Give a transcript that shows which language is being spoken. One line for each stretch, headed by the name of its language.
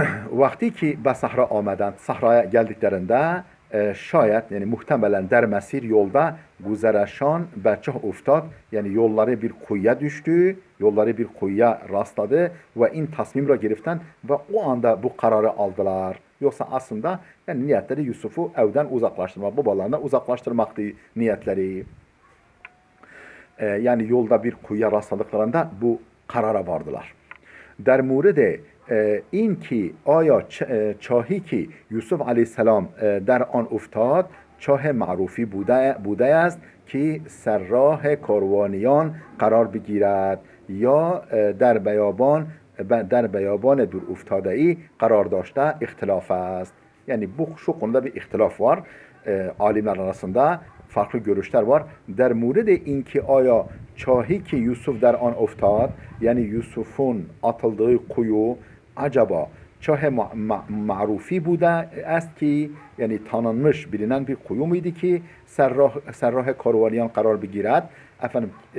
Turkish: Vakti ki
Persian: be sahra آمدند
Turkish: sahraya geldiklerinde şayet yani muhtemelen
Persian: der mesir
Turkish: yolda
Persian: guzeraşan beçah uftad
Turkish: yani yolları bir kuyuya düştü, yolları bir kuyuya rastladı ve
Persian: in tasmimra giriften
Turkish: ve o anda bu kararı aldılar. Yoksa aslında yani niyetleri Yusuf'u evden uzaklaştırmak, babalarından uzaklaştırmaktı niyetleri. Yani yolda bir kuyuya rastladıklarında bu karara vardılar.
Persian: Der murede این که آیا چاهی که یوسف علیه السلام در آن افتاد چاه معروفی بوده است که سرراه کاروانیان قرار بگیرد یا در بیابان دور افتاده ای قرار داشته اختلاف است.
Turkish: Yani şu konuda bir ihtilaf var. Alimler arasında farklı görüşler var.
Persian: Der murede inki aya çahi ki Yusuf der an uftad
Turkish: yani Yusuf'un atıldığı kuyu acaba
Persian: çah ma'rufi budi است ki
Turkish: yani tanınmış bilinen bir kuyu muydu ki
Persian: serrah karvaniyan karar بگیرد
Turkish: efendim